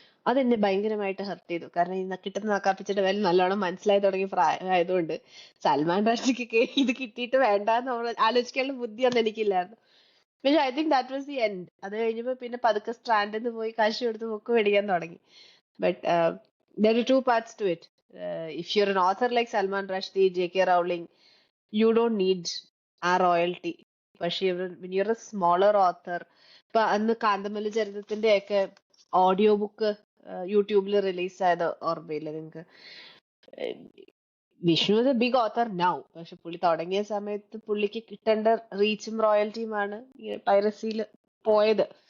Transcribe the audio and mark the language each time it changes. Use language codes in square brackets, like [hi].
[ml] അതെന്നെ ഭയങ്കരമായിട്ട് ഹർട്ട് ചെയ്തു. കാരണം ഇന്ന് കിട്ടുന്ന നക്കാപ്പിച്ചിട്ട് വില നല്ലോണം മനസ്സിലായി തുടങ്ങിയ പ്രായമായതുകൊണ്ട് സൽമാൻ റുഷ്ദിക്ക് ഇത് കിട്ടിയിട്ട് വേണ്ടാന്ന് നമ്മൾ ആലോചിക്കാനുള്ള ബുദ്ധിയൊന്നും എനിക്കില്ലായിരുന്നു. പക്ഷെ [en] I think that was the end. [ml] അത് കഴിഞ്ഞപ്പോ പിന്നെ പതുക്കെ സ്റ്റാൻഡിൽ നിന്ന് പോയി കാശ് കൊടുത്ത് ബുക്ക് മേടിക്കാൻ തുടങ്ങി. [en] But there are two parts to it. If you're an author like Salman Rushdie, J.K. Rowling, you don't need our royalty. [ml] പക്ഷെ [en] when you're a smaller author, [ml] ഇപ്പൊ അന്ന് കാന്തമല്ലി ചരിത്രത്തിന്റെ ഒക്കെ ഓഡിയോ ബുക്ക് യൂട്യൂബിൽ റിലീസ് ആയത് ഓർമ്മയില്ല നിങ്ങൾക്ക്? [en] Vishnu is a big author now, [ml] പക്ഷെ പുള്ളി തുടങ്ങിയ സമയത്ത് പുള്ളിക്ക് കിട്ടേണ്ട റീച്ചും റോയൽറ്റിയുമാണ് പൈറസിയിൽ പോയത്.